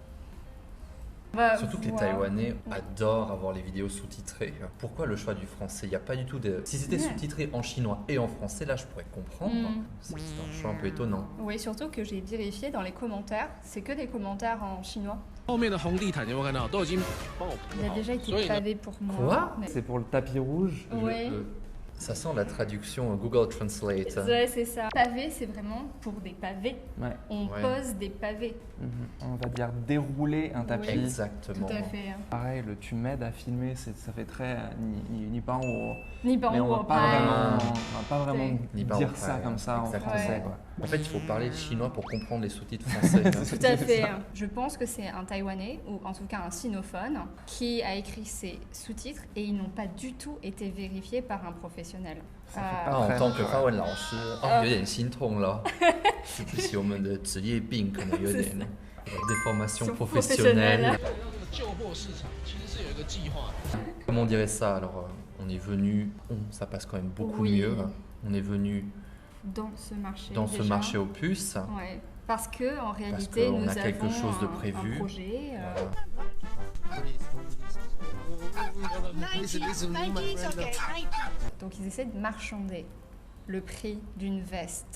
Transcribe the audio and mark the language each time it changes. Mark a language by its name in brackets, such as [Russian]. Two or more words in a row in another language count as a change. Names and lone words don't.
[French] Surtout que les Taïwanais adorent avoir les vidéos sous-titrées. Pourquoi le choix du français? Il n'y a pas du tout de... Si c'était sous-titré en chinois et en français, là je pourrais comprendre. C'est un choix un peu étonnant. Oui, surtout que j'ai vérifié dans les commentaires, c'est que des commentaires en chinois. [Chinese] 后面的红地毯有没有看到？都已经帮我铺 [French] Il a [Chinese] 好 [French] déjà [Chinese] 了， [French] été [Chinese] 所以呢， [French] pavé pour moi. Quoi mais- C'est pour le tapis rouge. Ouais. Ça sent la traduction Google Translate. Ouais, c'est ça. Pavé, c'est vraiment pour des pavés. Ouais. On Ouais. pose des pavés. On va dire dérouler un tapis. Oui. Exactement. Tout à fait. Hein. Pareil, le tu m'aides à filmer, ça fait très ni pas en haut. Ni pas Mais en on haut, va en pas paille. vraiment Ni pas en dire ça paille, comme ça exactement. en français. Ouais. Quoi. En fait, il faut parler chinois pour comprendre les sous-titres français. Tout à fait. Je pense que c'est un Taïwanais, ou en tout cas un sinophone, qui a écrit ces sous-titres et ils n'ont pas du tout été vérifiés par un professionnel. Ça fait Ah, pas en très- tant que [Chinese] 发文老师，有点心痛了。是不是我们的职业病可能有点 [French] déformation professionnelle？ [Chinese] 旧货市场其实是有一个计划的。 [French] Comment on dirait ça? Alors, on est venu, ça passe quand même beaucoup Oui. mieux. On est venu Dans ce marché. dans ce déjà. marché aux puces. Ouais. Parce que en réalité, qu'on nous a quelque avons chose de un prévu. projet. Donc ils essaient de marchander le prix d'une veste.